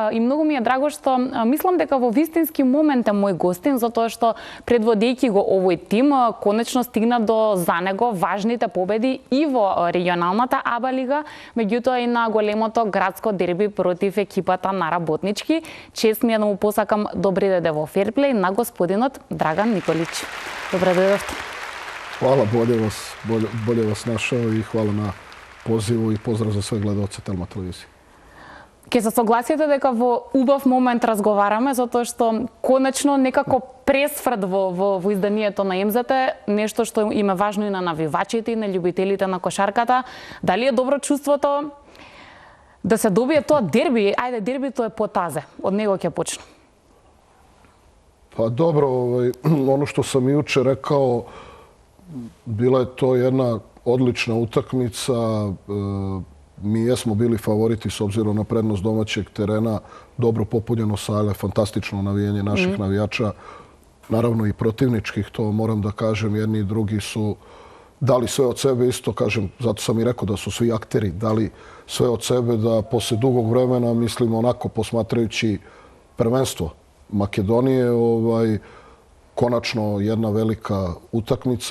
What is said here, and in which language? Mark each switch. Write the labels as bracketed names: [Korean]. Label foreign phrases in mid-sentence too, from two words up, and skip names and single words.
[Macedonian] И многу ми е драго што мислам дека во вистински момент е мој гостин, затоа што предводејќи го овој тим, конечно стигна до за него важните победи и во регионалната АБА лига, меѓутоа и на големото градско дерби против екипата на Работнички. Чест ми е да му посакам добре дојде во Ферплей на господинот Драган Николич. Добре дојдовте. [Serbian] Hvala, bolje vas našao i hvala na pozivu i pozdrav za sve gledalce Telma televizije. [Macedonian] Ке се согласите дека во убав момент разговараме, затоа што конечно некако пресврт во изданието на МЗТ, нешто што им е важно и на навивачите и на љубителите на кошарката. Дали е добро чувството да се добие тоа дерби? Ајде, дербито е потазе. Од него ќе почнем. [Serbian] Pa dobro, ono što sam juče rekao, bila je to jedna odlična utakmica. Mi jesmo bili favoriti s obzirom na prednost domaćeg terena, dobro popunjeno sale, fantastično navijanje naših navijača, naravno i protivničkih, to moram da kažem, jedni i drugi su dali sve od sebe, isto kažem, zato sam i rekao da su svi akteri dali sve od sebe, da posle dugog vremena, mislim onako posmatrajući prvenstvo Makedonije, konačno jedna velika utakmica.